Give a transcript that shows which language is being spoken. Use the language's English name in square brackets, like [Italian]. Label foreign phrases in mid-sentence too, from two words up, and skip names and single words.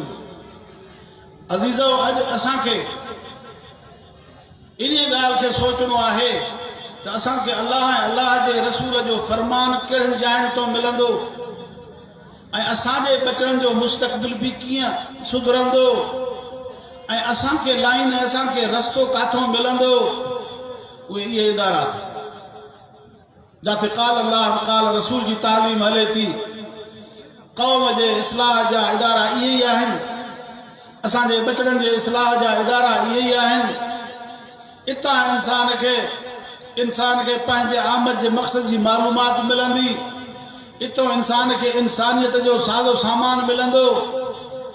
[Sindhi] अज़ीज़ो, अॼु असांखे इन ॻाल्हि खे सोचणो आहे त असांखे अल्लाह ऐं अल्लाह जे रसूल जो फरमान कहिड़ियुनि जायुनि तो मिलंदो ऐं असांजे बचड़नि जो मुस्तक़बिल बि कीअं सुधरंदो ऐं असांखे लाइन, असांखे रस्तो काथों मिलंदो। उहे इहे इदारा जिते [Arabic] قال الله قال الرسول [Sindhi] जी तालीम हले थी, क़ौम जे इस्लाह जा इदारा इहे ई आहिनि, असांजे बचड़नि जे इस्लाह जा इदारा इहे ई आहिनि। इतां इंसान खे पंहिंजे आमद जे मक़सद जी मालूमात मिलंदी, इतो इंसान खे इंसानियत जो साज़ो सामान मिलंदो।